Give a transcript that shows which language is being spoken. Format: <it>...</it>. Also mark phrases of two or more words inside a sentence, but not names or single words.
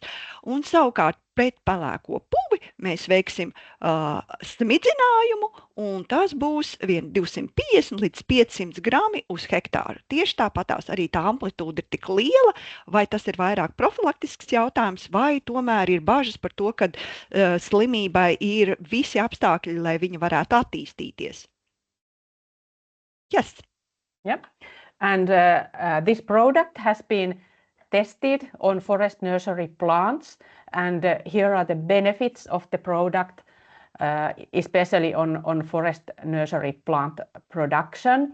<lv>Un savukārt pret pelēko puvi mēs veiksim smidzinājumu, un tas būs 250 līdz 500 grami uz hektāru. Tieši tāpatās arī tā amplitūda ir tik liela, vai tas ir vairāk profilaktisks jautājums, vai tomēr ir bažas par to, ka slimībai ir visi apstākļi, lai viņa varētu attīstīties.</lv> <en>Yes. Yep. And this product has been tested on forest nursery plants, and here are the benefits of the product, especially on forest nursery plant production.</en>